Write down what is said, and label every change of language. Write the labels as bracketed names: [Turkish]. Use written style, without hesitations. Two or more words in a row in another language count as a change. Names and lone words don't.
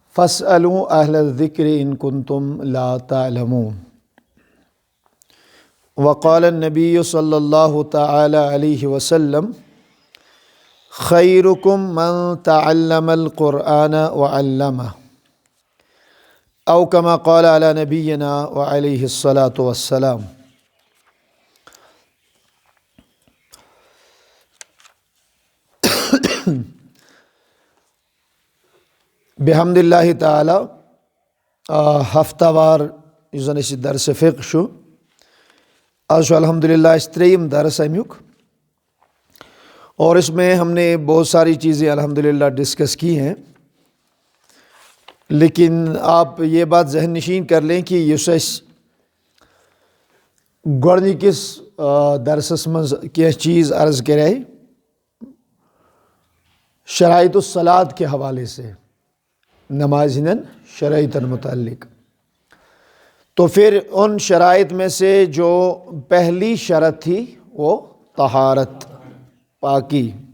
[Arabic] فاسألوا اہل الذکر ان کنتم لا تعلمون۔ وقال النبی صلی اللہ تعالی علیہ وسلم خیرکم من تعلم القرآن وعلمہ، او کما قال علی نبینا وعلیہ الصلاۃ والسلام۔ بحمد اللہ تعالی [Kashmiri] ہفتہ وار یُس اَسہِ درس فقہ چھُ، آج الحمدللہ اس ترٛیٚیِم درس امیُک، [Urdu] اور اس میں ہم نے بہت ساری چیزیں الحمدللہ ڈسکس کی ہیں، لیکن آپ یہ بات ذہن نشین کر لیں کہ [Kashmiri] یُس اَسہِ گۄڈنِکِس درسس منٛز کینٛہہ چیز عرض کرے [Arabic] شرائط الصلاۃ [Urdu] کے حوالے سے، [Kashmiri] نماز ہندن شرائطن متعلق، [Urdu] تو پھر ان شرائط میں سے جو پہلی شرط تھی وہ طہارت، پاکی،